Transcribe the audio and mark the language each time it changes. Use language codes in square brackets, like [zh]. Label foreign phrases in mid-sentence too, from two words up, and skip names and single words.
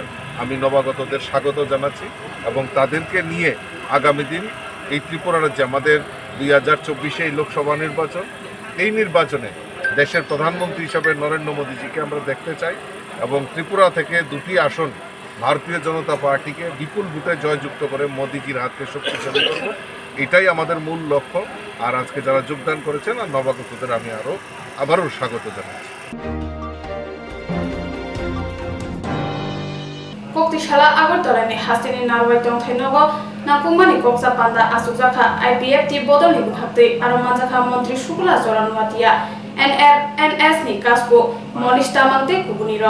[bn] আমি নবাগতদের স্বাগত জানাচ্ছি এবং তাদেরকে নিয়ে আগামী দিন এই ত্রিপুরা রাজ্যে আমাদের 2024 এই লোকসভা নির্বাচন, এই নির্বাচনে দেশের প্রধানমন্ত্রী হিসাবে নরেন্দ্র মোদীজিকে আমরা দেখতে চাই এবং ত্রিপুরা থেকে 2টি আসন ভারতীয় জনতা পার্টিকে বিপুল ভোটে জয়যুক্ত করে মোদীজির হাতকে শক্তিশালী করব, এটাই আমাদের মূল লক্ষ্য। আর আজকে যারা যোগদান করেছেন আর নবাগতদের আমি আবারও স্বাগত জানাচ্ছি। [trp] koktishala agartolani hastini narwai tongthainogo nakumani koksa panda asukjaka IPF ti bodolni bukhatte aro manjakha montri shukla joranwatia NS ni kasko monish tamangte kubuniro